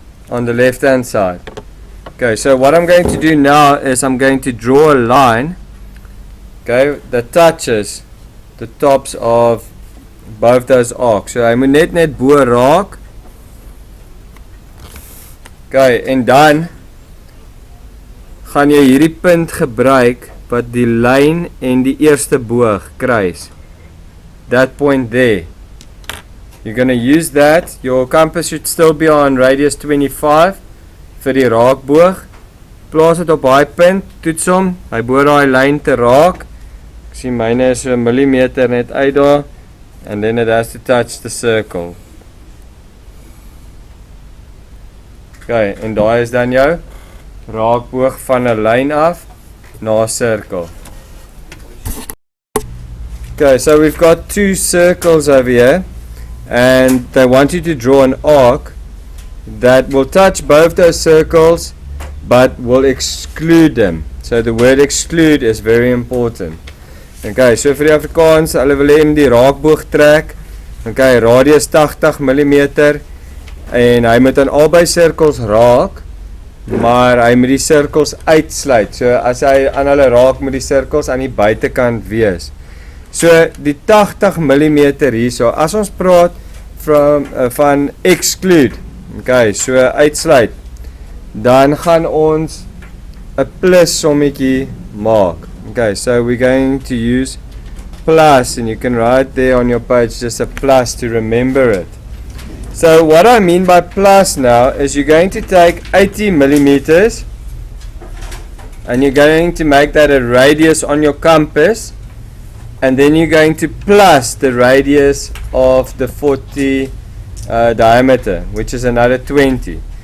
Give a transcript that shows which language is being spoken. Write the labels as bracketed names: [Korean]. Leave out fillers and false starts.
[English] on the left hand side. Okay, so what I'm going to do now is I'm going to draw a line, okay, that touches the tops of both those arcs. [Afrikaans] So hy moet net bo raak. Okay, en dan gaan jy hierdie punt gebruik wat die lyn en die eerste boog kruis. [English] That point there. You're going to use that. Your compass should still be on radius 25 [Afrikaans] vir die raakboog. Plaas dit op daai punt, toets hom, hy behoort daai lyn te raak. Ek sien myne is so 'n millimeter net uit daar. [English] And then it has to touch the circle. [Afrikaans] Okay, en daai is dan jou raakboog van 'n lyn af na 'n sirkel. [English] Okay, so we've got two circles over here, and they want you to draw an arc that will touch both those circles but will exclude them. So the word exclude is very important. [Afrikaans] Okay, so vir die Afrikaans, hulle wil hê die raakboog trek. Okay, radius 80 mm en hy moet aan albei sirkels raak, maar hy moet die sirkels uitsluit. So as hy aan hulle raak, moet die sirkels aan die buitekant wees. So die 80 mm hierso, as ons praat van exclude, okay, so uitsluit, dan gaan ons 'n plus sommetjie maak. [English] Okay, so we're going to use plus, and you can write there on your page just a plus to remember it. So what I mean by plus now is you're going to take 80 millimeters and you're going to make that a radius on your compass, and then you're going to plus the radius of the 40 diameter, which is another 20.